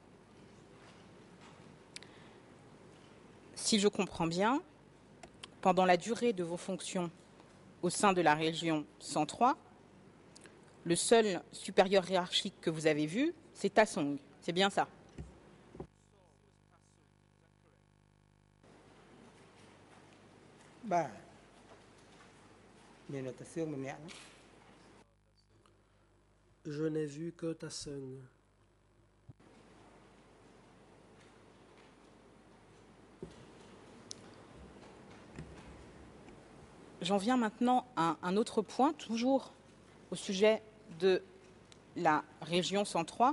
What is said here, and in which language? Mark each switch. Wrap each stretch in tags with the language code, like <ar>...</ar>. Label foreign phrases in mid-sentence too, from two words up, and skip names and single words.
<fr>Si je comprends bien, pendant la durée de vos fonctions au sein de la région 103, le seul supérieur hiérarchique que vous avez vu, c'est Tasung. C'est bien ça? Bah,</fr> <km>មានតែសឿងម្នាក់</km> <fr>Je n'ai vu que Tasung. J'en viens maintenant à un autre point, toujours au sujet de la région 103.</fr>